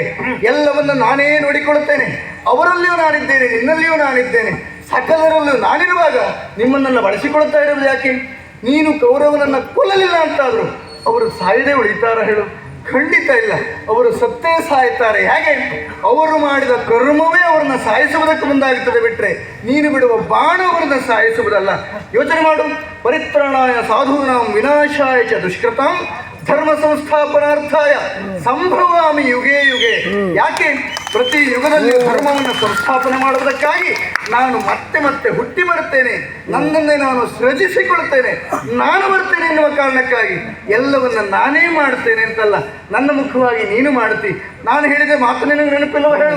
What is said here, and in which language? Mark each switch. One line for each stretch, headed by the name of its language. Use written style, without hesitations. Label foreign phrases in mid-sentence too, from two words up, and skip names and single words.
Kannada: ಎಲ್ಲವನ್ನು ನಾನೇ ನೋಡಿಕೊಳ್ಳುತ್ತೇನೆ, ಅವರಲ್ಲಿಯೂ ನಾನಿದ್ದೇನೆ, ನಿನ್ನಲ್ಲಿಯೂ ನಾನಿದ್ದೇನೆ, ಸಕಲರಲ್ಲೂ ನಾನಿರುವಾಗ ನಿಮ್ಮನ್ನೆಲ್ಲ ಬಳಸಿಕೊಳ್ಳುತ್ತಾ ಇರುವುದು ಯಾಕೆ? ನೀನು ಕೌರವನನ್ನು ಕೊಲ್ಲಲಿಲ್ಲ ಅಂತಾದರೂ ಅವರು ಸಾಯದೆ ಉಳಿತಾರ ಹೇಳು? ಖಂಡಿತ ಇಲ್ಲ, ಅವರು ಸತ್ತೇ ಸಾಯ್ತಾರೆ. ಹೇಗೆ? ಅವರು ಮಾಡಿದ ಕರ್ಮವೇ ಅವರನ್ನ ಸಾಯಿಸುವುದಕ್ಕೆ ಮುಂದಾಗುತ್ತದೆ ಬಿಟ್ಟರೆ ನೀನು ಬಿಡುವ ಬಾಣ ಅವರನ್ನ ಸಾಯಿಸುವುದಲ್ಲ. ಯೋಚನೆ ಮಾಡು.
Sanskrit: ಪರಿತ್ರಾಣಾಯ ಸಾಧೂನಾಂ ವಿನಾಶಾಯ ಚ ದುಷ್ಕೃತಾಂ ಧರ್ಮ ಸಂಸ್ಥಾಪನಾರ್ಥಾಯ ಸಂಭವಾಮಿ ಯುಗೇ ಯುಗೇ.
Kannada: ಯಾಕೆ? ಪ್ರತಿ ಯುಗದಲ್ಲಿಯೂ ಧರ್ಮವನ್ನು ಸಂಸ್ಥಾಪನೆ ಮಾಡುವುದಕ್ಕಾಗಿ ನಾನು ಮತ್ತೆ ಮತ್ತೆ ಹುಟ್ಟಿ ಬರುತ್ತೇನೆ, ನನ್ನನ್ನೇ ನಾನು ಸೃಜಿಸಿಕೊಳ್ತೇನೆ, ನಾನು ಬರ್ತೇನೆ ಎನ್ನುವ ಕಾರಣಕ್ಕಾಗಿ ಎಲ್ಲವನ್ನ ನಾನೇ ಮಾಡ್ತೇನೆ ಅಂತಲ್ಲ, ನನ್ನ ಮುಖವಾಗಿ ನೀನು ಮಾಡ್ತಿ. ನಾನು ಹೇಳಿದ ಮಾತು ನಿನಗೆ ನೆನಪಿಲ್ಲವ ಹೇಳು?